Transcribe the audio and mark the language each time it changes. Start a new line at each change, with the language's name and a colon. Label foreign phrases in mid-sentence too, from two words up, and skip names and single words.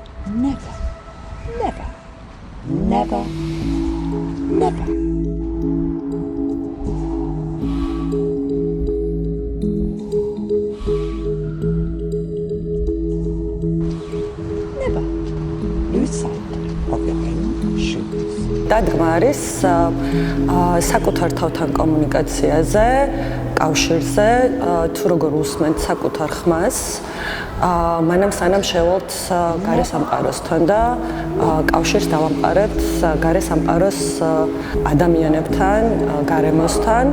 English: Never, never, never, never. Never lose sight of your own shoes.
Georgian: დადგმა არის საკუთარ თავთან კომუნიკაციაზე, კავშირზე, თუ როგორ უსმენთ საკუთარ ხმას, მანამ სანამ შევალთ გარე სამყაროსთან და კავშირს დავამყარებთ გარე სამყაროს ადამიანებთან, გარემოსთან